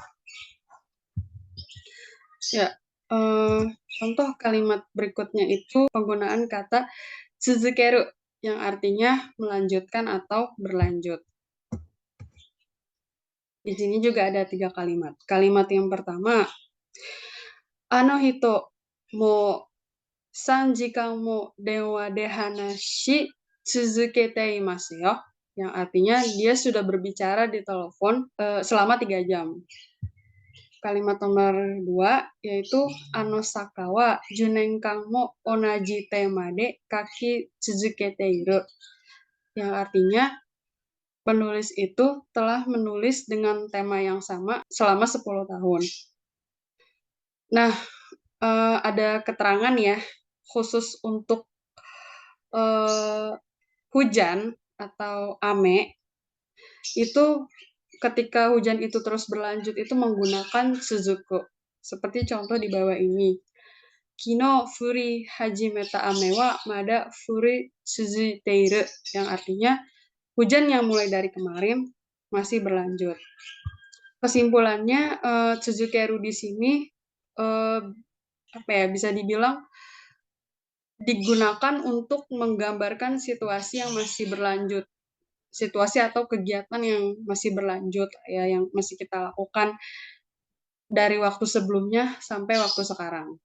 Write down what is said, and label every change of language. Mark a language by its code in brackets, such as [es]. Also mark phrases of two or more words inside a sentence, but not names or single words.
[id] Ya, contoh kalimat berikutnya itu penggunaan kata tsuzukeru yang artinya melanjutkan atau berlanjut. Di sini juga ada 3 kalimat. Kalimat yang pertama, [ja] あの人も3時間も電話で話し続けていますよ. [id] Yang artinya dia sudah berbicara di telepon selama 3 jam. Kalimat nomor 2 yaitu [ja] あの作家は十年間も同じテーマで書き続けている. [id] Yang artinya penulis itu telah menulis dengan tema yang sama selama 10 tahun. Nah, ada keterangan ya, khusus untuk hujan atau ame, itu ketika hujan itu terus berlanjut itu menggunakan suzuku. Seperti contoh di bawah ini. [ja] 昨日降り始めた雨はまだ降り続いている. [id] Yang artinya hujan yang mulai dari kemarin masih berlanjut. Kesimpulannya, tsuzukeru di sini bisa dibilang digunakan untuk menggambarkan situasi yang masih berlanjut, situasi atau kegiatan yang masih berlanjut ya, yang masih kita lakukan dari waktu sebelumnya sampai waktu sekarang.